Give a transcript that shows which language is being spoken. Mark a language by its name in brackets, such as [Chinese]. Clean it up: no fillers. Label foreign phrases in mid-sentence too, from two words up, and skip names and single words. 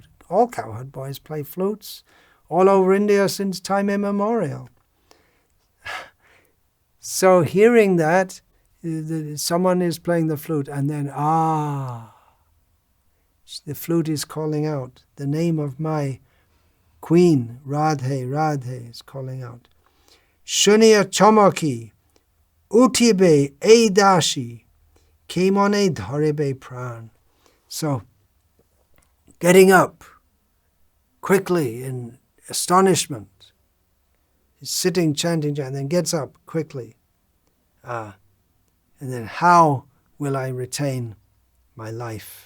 [English] All cowherd boys play flutes all over India since time immemorial. So hearing that, someone is playing the flute, and then, the flute is calling out. The name of my queen, Radhe, Radhe, is calling out. [Bangla] শুনিয়া চমকি, উঠিবে এ দাসী, কেমনে ধরিবে প্রাণ. [English] So, getting up quickly in astonishment. He's sitting, chanting, and then gets up quickly. And then, how will I retain my life?